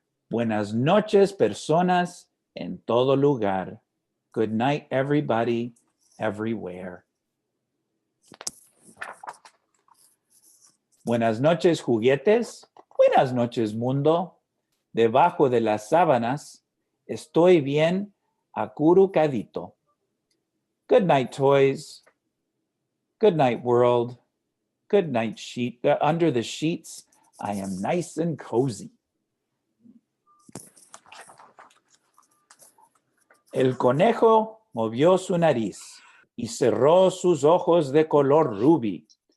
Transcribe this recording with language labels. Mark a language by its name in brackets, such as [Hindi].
[Spanish] Buenas noches, personas en todo lugar. [English] Good night, everybody, everywhere. [Spanish] Buenas noches, juguetes. Buenas noches, mundo. Debajo de las sábanas estoy bien acurrucadito. [English] Good night, toys. Good night, world. Good night, sheet. Under the sheets, I am nice and cozy. [Spanish] El conejo movió su nariz y cerró sus ojos de color rubí.